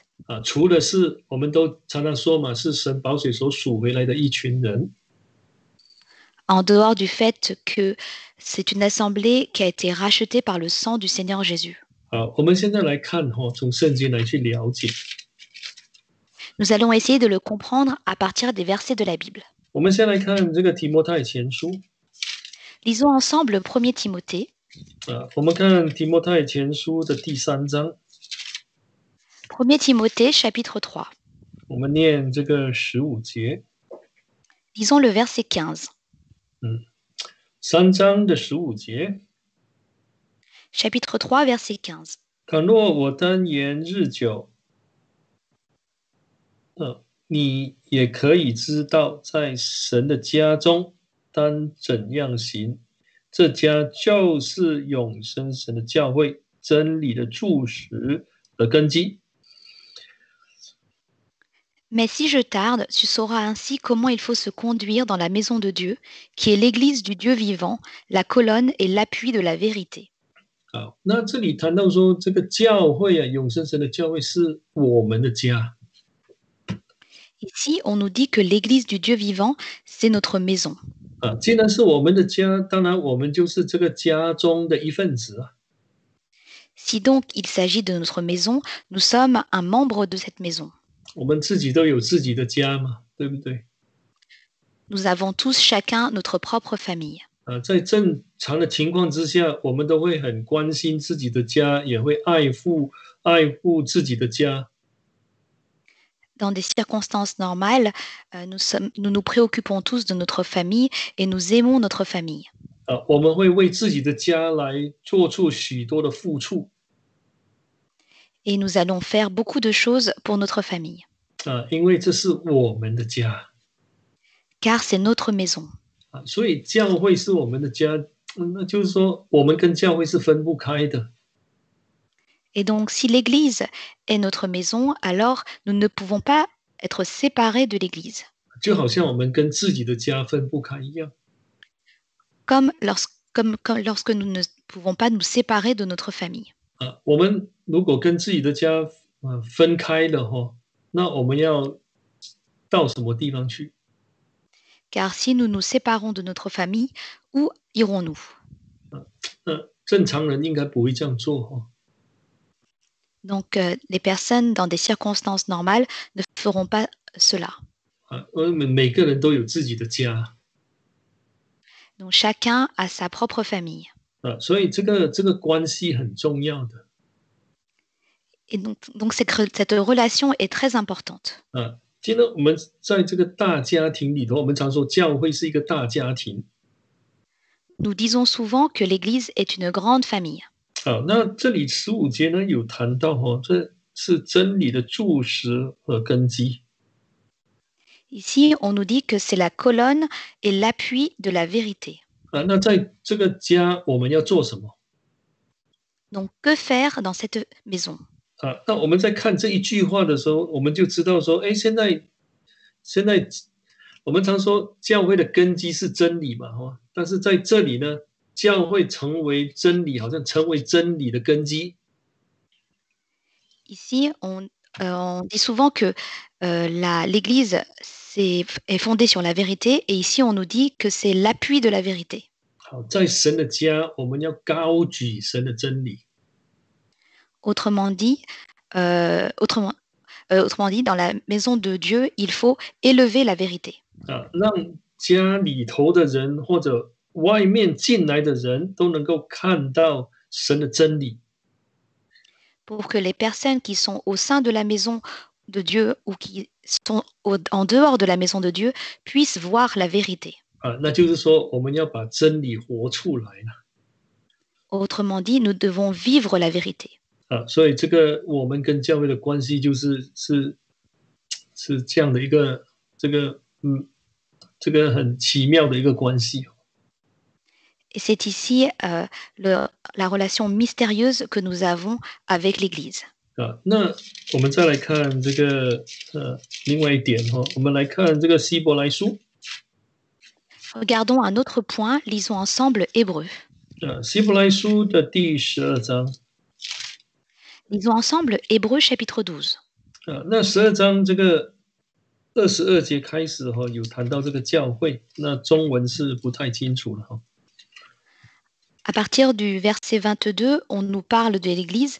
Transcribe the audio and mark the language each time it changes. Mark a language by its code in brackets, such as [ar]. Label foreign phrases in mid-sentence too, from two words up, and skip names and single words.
[zh] 除了是我们都常常说嘛，是神宝血所属回来的一群人。 [fr] En dehors du fait que c'est une assemblée qui a été rachetée par le sang du Seigneur Jésus. [zh] 我们现在来看从圣经来去了解。 [fr] Nous allons essayer de le comprendre à partir des versets de la Bible. [zh] 我们先来看这个提摩太前书。 [fr] Lisons ensemble 1 Timothée. [zh] 我们看提摩太前书的第3章。 [fr] 1 Timothée chapitre 3. [zh] 我们念这个15节。 [fr] Lisons le verset 15. [zh] 3 章的15节。 [fr] Chapitre 3, verset 15. [zh] 倘若我单言日久，你也可以知道，在神的家中当怎样行。这家就是永生神的教会，真理的柱石的根基。 [fr] Mais si je tarde, tu sauras ainsi comment il faut se conduire dans la maison de Dieu, qui est l'église du Dieu vivant, la colonne et l'appui de la vérité. [zh] 好，那这里谈到说，这个教会永生神的教会是我们的家。 [fr] Ici, on nous dit que l'église du Dieu vivant, c'est notre maison. [zh] 既然是我们的家，当然我们就是这个家中的一份子啊。 [fr] Si donc il s'agit de notre maison, nous sommes un membre de cette maison. [zh] 我们自己都有自己的家嘛，对不对？ [fr] Nous avons tous chacun notre propre famille. [zh] 在正常的情况之下，我们都会很关心自己的家，也会爱护自己的家。 [fr] Dans des circonstances normales, nous nous préoccupons tous de notre famille et nous aimons notre famille. [zh] 我们会为自己的家来做出许多的付出。 [fr] et nous allons faire beaucoup de choses pour notre famille, [zh] 因为这是我们的家 [fr] car c'est notre maison. [zh] 所以教会是我们的家，那就是说我们跟教会是分不开的 [fr] Et donc, si l'Église est notre maison, alors nous ne pouvons pas être séparés de l'Église, [zh] 就好像我们跟自己的家分不开一样 [fr] comme lorsque nous ne pouvons pas nous séparer de notre famille. [zh] 我们如果跟自己的家分开了那我们要到什么地方去？ [fr] Car si nous nous séparons de notre famille, où irons-nous? [zh] 那正常人应该不会这样做 [fr] Donc, les personnes dans des circonstances normales ne feront pas cela. [zh] 我们每个人都有自己的家 [fr] Donc, chacun a sa propre famille. [zh] 所以这个关系很重要的 [fr] Et donc cette relation est très importante. [zh] 今天我们在这个大家庭里头，我们常说教会是一个大家庭。 [fr] Nous disons souvent que l'Église est une grande famille. [zh] 好，那这里15节呢有谈到这是真理的柱石和根基。 [fr] Ici, on nous dit que c'est la colonne et l'appui de la vérité. [zh] 那在这个家我们要做什么？ [fr] Donc, que faire dans cette maison? [zh] 那我们在看这一句话的时候，我们就知道说，现在我们常说教会的根基是真理嘛，但是在这里呢，教会成为真理，好像成为真理的根基。 [fr] Ici, on dit souvent que l'Église est fondée sur la vérité, et ici, on nous dit que c'est l'appui de la vérité. [zh] 好，在神的家，我们要高举神的真理。 [fr] Autrement dit, autrement dit, dans la maison de Dieu, il faut élever la vérité. [zh] 让家里头的人或者外面进来的人都能够看到神的真理。 [fr] Pour que les personnes qui sont au sein de la maison de Dieu ou qui sont en dehors de la maison de Dieu puissent voir la vérité. [zh] 那就是说，我们要把真理活出来了。 [fr] Autrement dit, nous devons vivre la vérité. [zh] 所以这个我们跟教会的关系是这样的一个这个很奇妙的一个关系。 [fr] Et c'est ici la relation mystérieuse que nous avons avec l'Église. [zh] 那我们再来看这个另外一点我们来看这个希伯来书。 [fr] Regardons un autre point, lisons ensemble Hébreux. [zh] 希伯来书的第12章。 [fr] Lisons ensemble Hébreux chapitre 12. [zh] 那12章这个22节开始有谈到这个教会，那中文是不太清楚了 [fr] À partir du verset 22, on nous parle de l'Église.